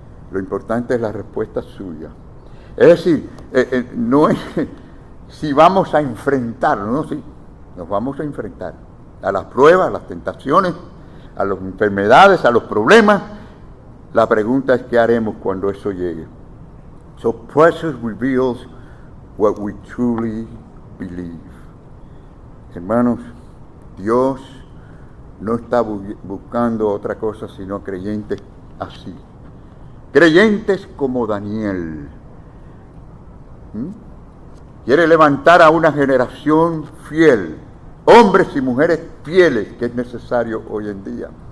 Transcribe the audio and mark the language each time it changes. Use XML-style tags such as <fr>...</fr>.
<es>Lo importante es la respuesta suya. Es decir, no es si vamos a enfrentarnos, no, sí, nos vamos a enfrentar a las pruebas, a las tentaciones, a las enfermedades, a los problemas. La pregunta es qué haremos cuando eso llegue.</es> <en>So pressure reveals what we truly believe.</en> <es>Hermanos, Dios no está buscando otra cosa sino creyentes así. Creyentes como Daniel. Quiere levantar a una generación fiel, hombres y mujeres fieles, que es necesario hoy en día.</es>